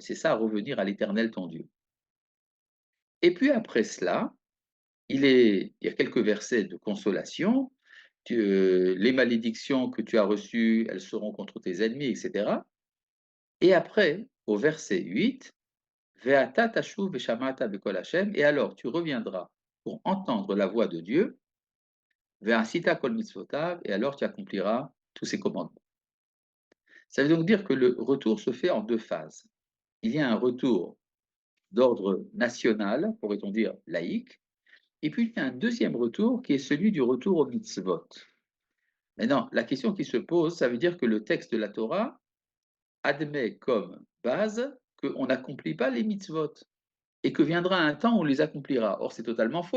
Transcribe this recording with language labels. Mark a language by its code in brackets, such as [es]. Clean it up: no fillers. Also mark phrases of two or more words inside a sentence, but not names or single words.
[fr] C'est ça, revenir à l'Éternel ton Dieu. Et puis après cela, il y a quelques versets de consolation. Les malédictions que tu as reçues, elles seront contre tes ennemis, etc. Et après, au verset 8, [he] ואתה תשוב ושמעת בקול השם, [fr] et alors tu reviendras pour entendre la voix de Dieu, [he] ועשית כל מצותיו, [fr] et alors tu accompliras tous ses commandements. Ça veut donc dire que le retour se fait en deux phases. Il y a un retour d'ordre national, pourrait-on dire laïque, et puis il y a un deuxième retour qui est celui du retour au mitzvot. Maintenant, la question qui se pose, ça veut dire que le texte de la Torah admet comme base qu'on n'accomplit pas les mitzvot et que viendra un temps où on les accomplira. Or, c'est totalement faux.